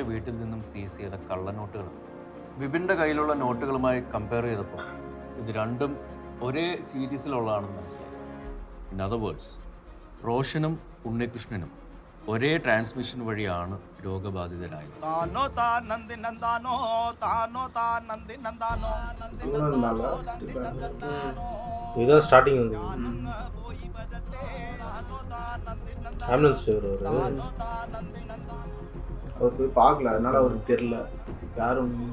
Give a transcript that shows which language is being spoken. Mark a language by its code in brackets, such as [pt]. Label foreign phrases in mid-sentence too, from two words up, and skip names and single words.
[ml] വീട്ടിൽ നിന്നും സീസ് ചെയ്ത കള്ളനോട്ടുകൾ വിപിൻ്റെ കയ്യിലുള്ള നോട്ടുകളുമായി കമ്പയർ ചെയ്തപ്പോൾ ഇത് രണ്ടും ഒരേ സീരീസിലുള്ളതാണെന്ന് മനസ്സിലായി. [en] in other words, [ml] റോഷനും ഉണ്ണികൃഷ്ണനും ഒരേ ട്രാൻസ്മിഷൻ വഴിയാണ് രോഗബാധിതരായത്. [ta] இதுதான் ஸ்டார்டிங் வந்து ஆம்புலன்ஸ் டிரைவர் அவர் போய் பார்க்கல, அதனால அவருக்கு தெரியல யாரும்.